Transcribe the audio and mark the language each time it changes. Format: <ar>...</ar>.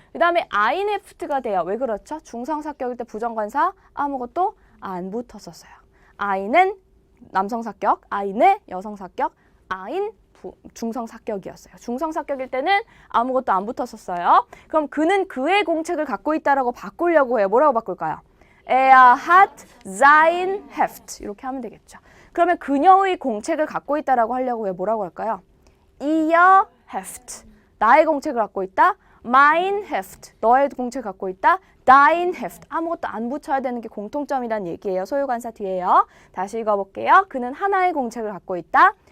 <ko>그 다음에 아인헤프트가 돼요. 왜 그렇죠? 중성 사격일 때 부정관사 아무것도 안 붙었었어요. 아인은 남성 사격, 아인의 여성 사격, 아인 중성 사격이었어요. 중성 사격일 때는 아무것도 안 붙었었어요. 그럼 그는 그의 공책을 갖고 있다라고 바꾸려고 해요. 뭐라고 바꿀까요?</ko> <de>Er hat sein Heft</de> <ko>이렇게 하면 되겠죠. 그러면 그녀의 공책을 갖고 있다라고 하려고 해요. 뭐라고 할까요?</ko> <de>Ihr Heft.</de> <ko>나의 공책을 갖고 있다.</ko> <de>Mein Heft.</de> <ko>너의 공책을 갖고 있다.</ko> <de>Dein Heft.</de> <ko>아무것도 안 붙여야 되는 게 공통점이란 얘기예요. 소유관사 뒤에요. 다시 읽어볼게요. 그는 하나의 공책을 갖고 있다.</ko>